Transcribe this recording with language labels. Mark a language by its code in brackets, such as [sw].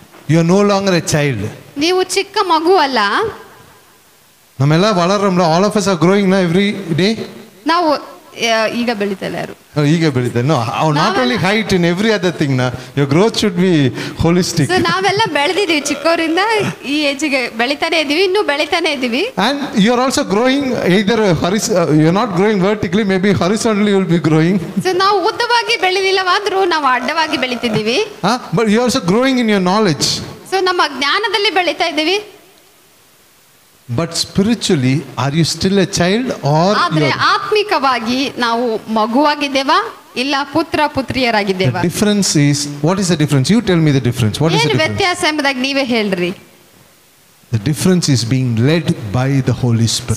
[en] You are no longer a child. [kn] ನೀವು ಚಿಕ್ಕ ಮಗು ಅಲ್ಲ. ನಮ್ಮೆಲ್ಲ വളರಲ್ಲ. [en] All of us are growing now every day. [kn] ನಾವು ಈಗ ಬೆಳಿತಲ್ಲ ಯಾರು ಈಗ ಬೆಳಿತಾರೆ. [en] No, not only height, in every other thing. Your growth should be holistic. [kn] So ನಾವೆಲ್ಲ ಬೆಳೆದಿದ್ದೀವಿ ಚಿಕ್ಕವರಿಂದ ಈ ಏಜಿಗೆ ಬೆಳಿತಾನೆ ಇದೀವಿ, ಇನ್ನೂ ಬೆಳಿತಾನೆ ಇದೀವಿ. [en] And you are also growing either you are not growing vertically, maybe horizontally you will be growing. [kn] So ನಾವು ಉದ್ದವಾಗಿ ಬೆಳೆದಿಲ್ಲವಾದ್ರೂ ನಾವು ಅಡ್ಡವಾಗಿ ಬೆಳಿತಿದ್ದೀವಿ. [en] But you are also growing in your knowledge. [kn] So ನಮ್ಮ ಜ್ಞಾನದಲ್ಲಿ ಬೆಳಿತಾ ಇದ್ದೀವಿ. [en] But spiritually, are you still a child or? [kn] ಆದ್ರೆ ಆತ್ಮಿಕವಾಗಿ ನಾವು ಮಗುವಾಗಿದ್ದೇವಾ ಇಲ್ಲ ಪುತ್ರ ಪುತ್ರಿಯರಾಗಿದ್ದೇವಾ? [en] The difference is, what is the difference? You tell me the difference. What is the [kn] ಏನು [en] difference? [kn] ವ್ಯತ್ಯಾಸ ಎಂಬುದಾಗಿ ನೀವೇ ಹೇಳ್ರಿ. [en] The difference is being led by the Holy Spirit.